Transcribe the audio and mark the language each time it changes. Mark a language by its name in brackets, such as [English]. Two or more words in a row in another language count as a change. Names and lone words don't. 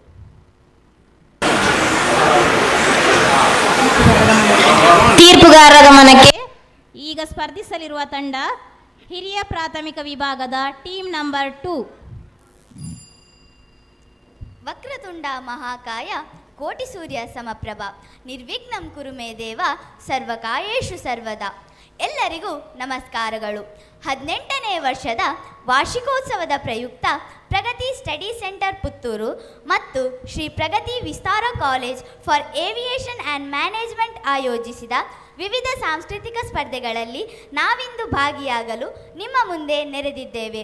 [Kannada] ತೀರ್ಪುಗಾರರ ಗಮನಕ್ಕೆ ಈಗ ಸ್ಪರ್ಧಿಸಲಿರುವ ತಂಡ ಹಿರಿಯ ಪ್ರಾಥಮಿಕ ವಿಭಾಗದ [English] team number [Kannada] 2. [Sanskrit] ವಕ್ರತುಂಡ ಮಹಾಕಾಯ ಕೋಟಿ ಸೂರ್ಯ ಸಮಪ್ರಭ ನಿರ್ವಿಘ್ನಂ ಕುರು ಮೇ ದೇವ ಸರ್ವಕಾಯೇಷು ಸರ್ವದಾ. [Kannada] ಎಲ್ಲರಿಗೂ ನಮಸ್ಕಾರಗಳು. 18ನೇ ವರ್ಷದ ವಾರ್ಷಿಕೋತ್ಸವದ ಪ್ರಯುಕ್ತ ಪ್ರಗತಿ ಸ್ಟಡಿ ಸೆಂಟರ್ ಪುತ್ತೂರು ಮತ್ತು ಶ್ರೀ ಪ್ರಗತಿ ವಿಸ್ತಾರ ಕಾಲೇಜ್ ಫಾರ್ ಏವಿಯೇಷನ್ ಆ್ಯಂಡ್ ಮ್ಯಾನೇಜ್ಮೆಂಟ್ ಆಯೋಜಿಸಿದ ವಿವಿಧ ಸಾಂಸ್ಕೃತಿಕ ಸ್ಪರ್ಧೆಗಳಲ್ಲಿ ನಾವಿಂದು ಭಾಗಿಯಾಗಲು ನಿಮ್ಮ ಮುಂದೆ ನೆರೆದಿದ್ದೇವೆ.